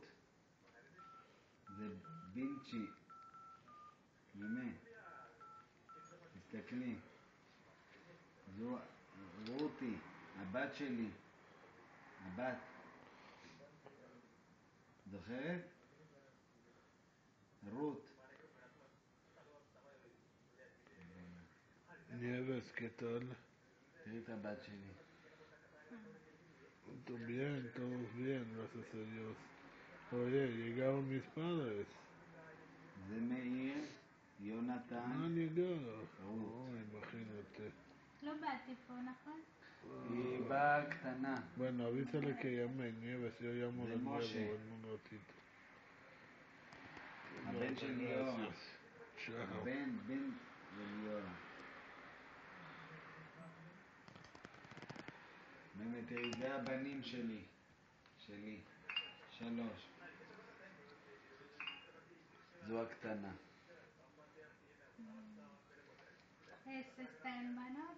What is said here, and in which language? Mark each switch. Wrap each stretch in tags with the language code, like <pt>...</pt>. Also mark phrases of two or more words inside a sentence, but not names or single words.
<he>זה בינצ'י. ממה. תסתכלי. זו רותי, הבת שלי. הבת. זוכרת? רות.</he> <es>Nieves, ¿qué tal?</es> <he>תראי את הבת שלי.</he> <es>Todo bien, gracias a Dios. Oye, llegaron mis padres.</es> <he>זה מאיר, יונתן.</he> <es>Han llegado.</es> <he>רות.</he> <es>Imagínate.</es> <he>לא באתי פה, נכון? היא באה קטנה.</he> <es>Bueno, avísale que llame Nieves, yo llamo De de nuevo Moshe. en un ratito.</es> <he>הבן של ליאור.</he> <es>Gracias. Chao.</es> <he>בן ליאור. באמת, תראי, זה הבנים שלי. 3. זו הקטנה. שתיים בנות?</he>